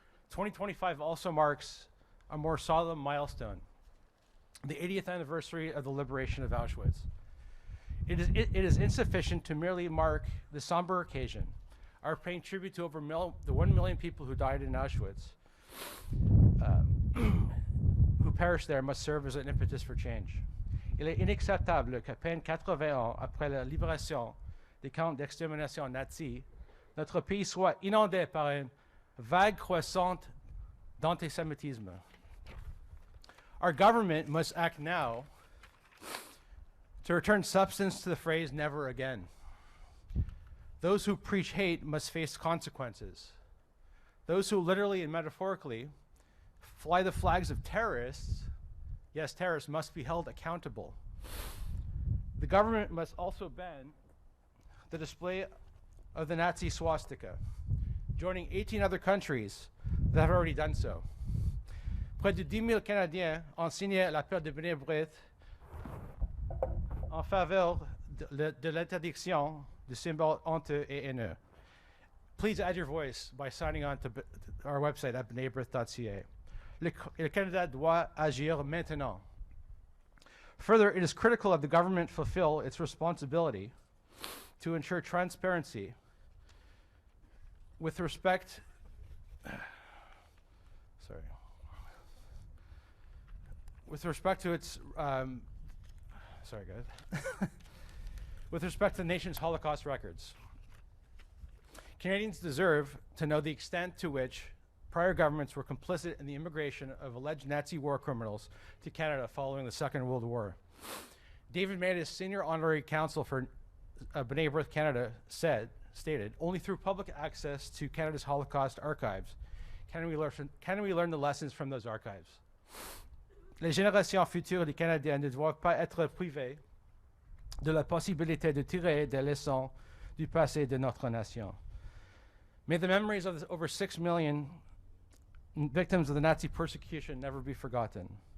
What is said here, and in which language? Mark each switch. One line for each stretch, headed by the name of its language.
English: 2025 also marks a more solemn milestone, the 80th anniversary of the liberation of Auschwitz. It is insufficient to merely mark the somber occasion. Our paying tribute to over the 1 million people who died in Auschwitz, who perished there, must serve as an impetus for change.
French: Il est inacceptable qu'à peine 80 ans après la libération des camps d'extermination nazis, notre pays soit inondé par une vague croissante d'antisémitisme.
English: Our government must act now to return substance to the phrase never again. Those who preach hate must face consequences. Those who literally and metaphorically fly the flags of terrorists, yes, terrorists, must be held accountable. The government must also ban the display of the Nazi swastika, joining 18 other countries that have already done so.
French: Près de 10 000 Canadiens ont signé l'appel de B'nai B'rith en faveur de l'interdiction de symboles honteux et haineux.
English: Please add your voice by signing on to our website at bnaibrith.ca.
French: Le Canada doit agir maintenant.
English: Further, it is critical that the government fulfill its responsibility to ensure transparency with respect to its with respect to the nation's Holocaust records. Canadians deserve to know the extent to which prior governments were complicit in the immigration of alleged Nazi war criminals to Canada following the Second World War. David Matas, senior honorary counsel for B'nai B'rith Canada, stated, only through public access to Canada's Holocaust archives can we learn the lessons from those archives.
French: Les générations futures des Canadiens ne doivent pas être privées de la possibilité de tirer des leçons du passé de notre nation.
English: May the memories of the over 6 million victims of the Nazi persecution never be forgotten.